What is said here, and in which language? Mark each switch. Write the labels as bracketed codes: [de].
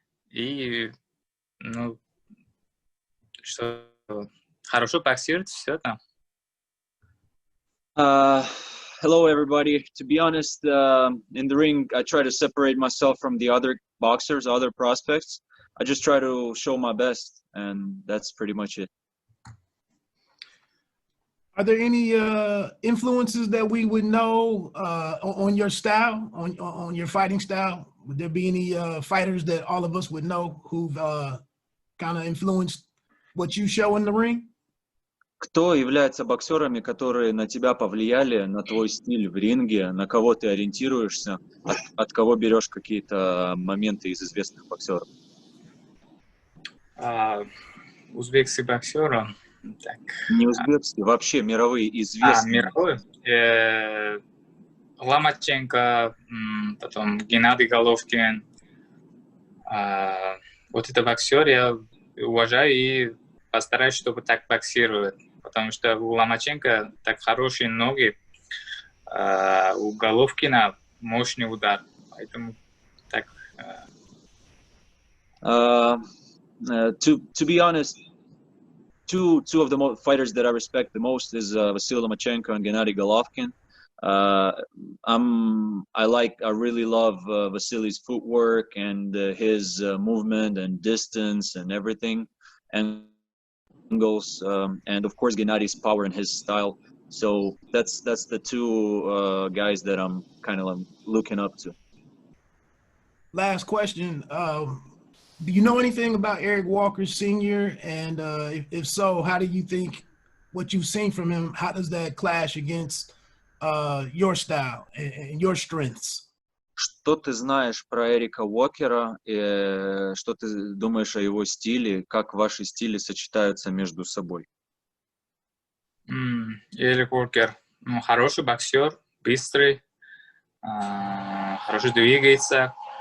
[ru] И, что хорошо боксировать, все там. [en] Hello, everybody. To be honest, in the ring, I try to separate myself from the other boxers, other prospects. I just try to show my best, and that's pretty much it. Are there any influences that we would know on your style, on your fighting style? Would there be any fighters that all of us would know who've kind of influenced what you show in the ring? [ru] Кто является боксерами, которые на тебя повлияли, на твой стиль в ринге, на кого ты ориентируешься, от кого берешь какие-то моменты из известных боксеров? Узбекский боксер. Так. Не узбекские, вообще мировые известные. Мировые. Ломаченко, потом Геннадий Головкин. Вот это боксер я уважаю и постараюсь, чтобы так боксировать. Потому что у Ломаченко так хорошие ноги, у Головкина мощный удар. Поэтому так... [en] To be honest, two of the fighters that I respect the most is Vasyl Lomachenko and Gennady Golovkin. I really love Vasily's footwork and his movement and distance and everything, and angles, and of course Gennady's power and his style. So that's the two guys that I'm kind of looking up to. Last question. Do you know anything about Eric Walker Sr.? And if so, how do you think what you've seen from him, how does that clash against your style and your strengths? [ru] Что ты знаешь про Эрика Уокера? Что ты думаешь о его стиле? Как ваши стили сочетаются между собой? Эрик Уокер, хороший боксер, быстрый, хорошо двигается.